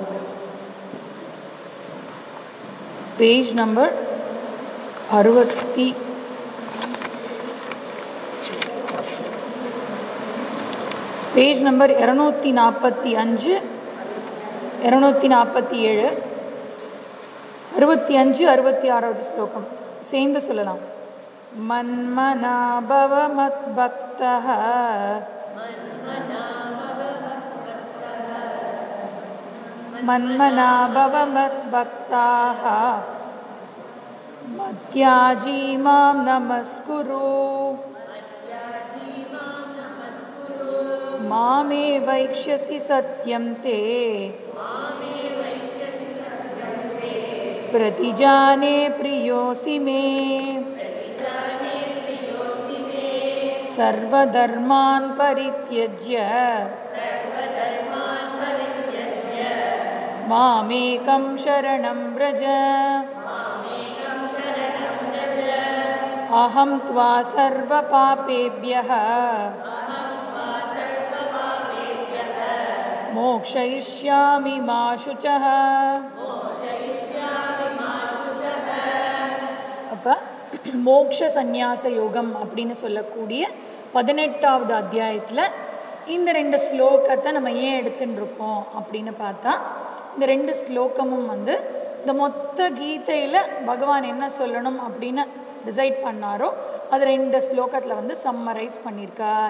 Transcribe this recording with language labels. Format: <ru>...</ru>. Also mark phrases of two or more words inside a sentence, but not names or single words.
<en>page number 60 page number 245 247 65 66 shlokam</en> <ta>சேர்ந்து சொல்லலாம்.</ta> <sa>मन्मना भव मद्भक्तः मन्मना भव मद्भक्तः मद्याजी मां नमस्कुरु मामे वैष्यसि सत्यं ते प्रतिजाने प्रियोऽसि मे सर्वधर्मान् परित्यज्य मामेकं शरणं व्रज अहं त्वा सर्वपापेभ्यः मोक्षयिष्यामि मा शुचः।</sa> <ta>அப்போ மோக்ஷ சந்நியாச யோகம் அப்படின்னு சொல்லக்கூடிய 18வது அத்தியாயத்தில் இந்த 2 ஸ்லோகத்தை நம்ம ஏன் எடுத்துட்டு இருக்கோம் அப்படின்னு பார்த்தா, இந்த 2 ஸ்லோகமும் இந்த மொத்த கீதையில் பகவான் என்ன சொல்லணும் அப்படின்னு டிசைட் பண்ணாரோ அது 2 ஸ்லோகத்தில் சம்மரைஸ் பண்ணியிருக்கார்.</ta>